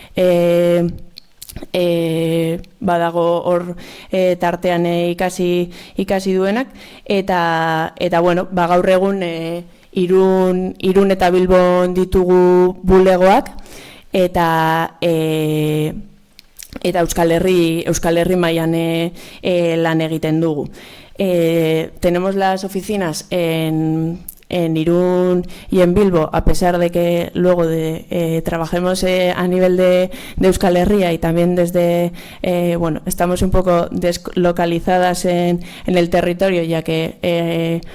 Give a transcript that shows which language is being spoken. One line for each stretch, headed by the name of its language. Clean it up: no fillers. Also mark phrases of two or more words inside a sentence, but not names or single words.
Basque: badago hor tartean ikasi duenak, eta gaur egun Irun eta Bilbon ditugu bulegoak, eta Euskal Herri mailan lan egiten dugu.
Spanish: Tenemos las oficinas en Irún y en Bilbo, a pesar de que luego trabajemos a nivel de Euskal Herria y también desde, estamos un poco deslocalizadas en el territorio, ya que